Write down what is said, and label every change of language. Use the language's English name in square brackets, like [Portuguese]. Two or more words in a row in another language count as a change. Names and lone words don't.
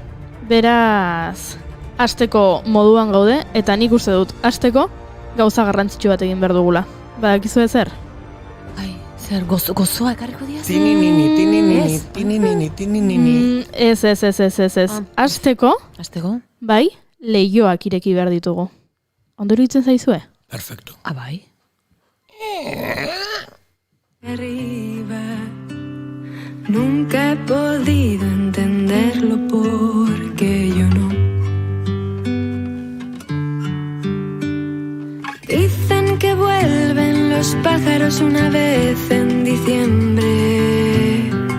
[Basque] Beraz, hasteko moduan gaude, eta nik uste dut hasteko gauza garrantzitsu bat egin behar dugula. Badakizu zer? Zer, gozoa ekarriko diaz? Tininini. Ez. Hasteko, bai, leihoak ireki behar ditugu. Ondo iruditzen zaizue? Perfecto. Bai. [Spanish] Arriba, nunca he podido entenderlo porque yo no. Dicen que vuelven los pájaros una vez en diciembre.